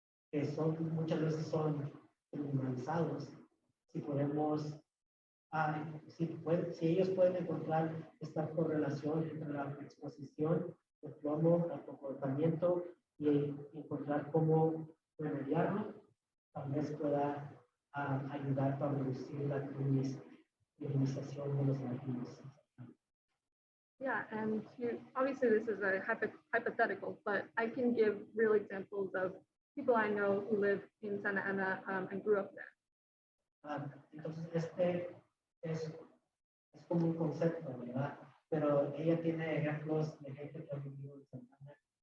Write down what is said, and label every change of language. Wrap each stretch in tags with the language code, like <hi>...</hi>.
<es>que muchas veces son criminalizados, si podemos, si ellos pueden encontrar esta correlación entre la exposición del plomo al comportamiento y encontrar cómo remediarlo, tal vez pueda ayudar para reducir la criminalización de los latinos.</es> <en>Yeah, and obviously this is a hypothetical, but I can give real examples of people I know who live in Santa Ana and grew up there.</en> <es>Entonces, este es como un concepto, ¿verdad? Pero ella tiene ejemplos de gente que ha vivido en Santa Ana.</es>